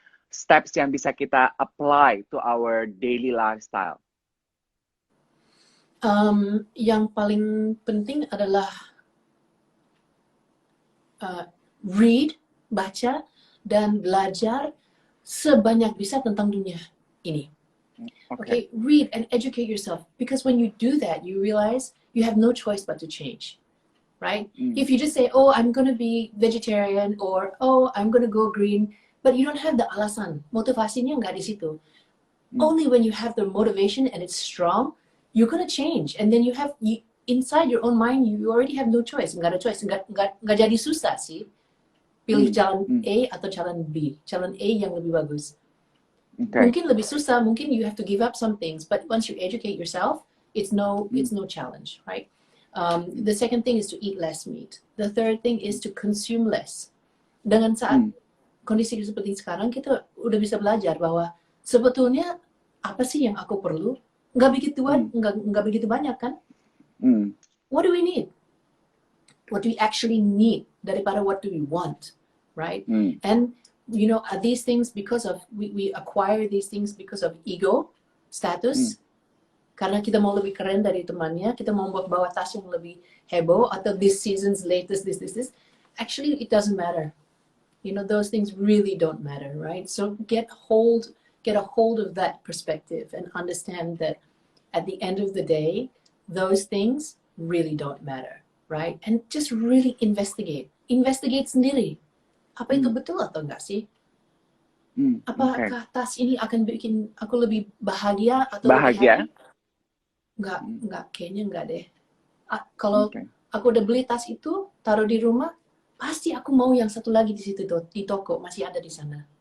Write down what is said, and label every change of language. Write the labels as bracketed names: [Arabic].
[English] Steps [Indonesian] yang bisa kita [English] apply to our daily lifestyle. [Indonesian] Yang paling penting adalah read, baca, dan belajar sebanyak bisa tentang dunia ini. [English] Okay, read and educate yourself because when you do that, you realize you have no choice but to change, right? If you just say, oh, I'm going to be vegetarian or, oh, I'm going to go green, but you don't have the [Indonesian] alasan, motivasinya nggak di situ. [English] Only when you have the motivation and it's strong, you're going to change. And then inside your own mind, you already have no choice. [Indonesian] Nggak ada choice, nggak jadi susah sih. Pilih jalan A atau jalan B. Jalan A yang lebih bagus. Mungkin lebih susah, mungkin [English] you have to give up some things, but once you educate yourself, it's no challenge, right? The second thing is to eat less meat. The third thing is to consume less. [Indonesian] Dengan saat kondisi seperti sekarang, kita udah bisa belajar bahwa sebetulnya apa sih yang aku perlu? Nggak begitu banyak kan? [English] What do we need? What do we actually need [Indonesian] daripada [English] what do we want, right? And you know, are these things because of we acquire these things because of ego, status, [Indonesian] karena kita mau lebih keren dari temannya, kita mau bawa tas yang lebih heboh atau [English] this season's latest this. Actually, it doesn't matter. You know, those things really don't matter, right? So get a hold of that perspective and understand that at the end of the day, those things really don't matter, right? And just really investigate [Indonesian] sendiri. Apa itu betul atau enggak sih? Apakah tas ini akan bikin aku lebih bahagia atau lebih happy? Enggak, kayaknya enggak deh. Kalau aku udah beli tas itu, taruh di rumah, pasti aku mau yang satu lagi di situ di toko, masih ada di sana.